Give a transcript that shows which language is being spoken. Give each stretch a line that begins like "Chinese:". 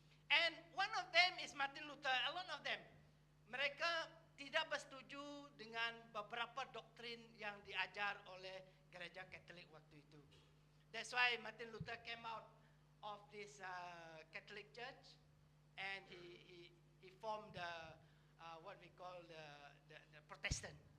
English: And one of them is Martin Luther. A lot of them,
Malay: mereka tidak bersetuju dengan beberapa doktrin yang diajar oleh gereja Katolik waktu itu.
English: That's why Martin Luther came out of this Catholic church, and he formed what we call the Protestant.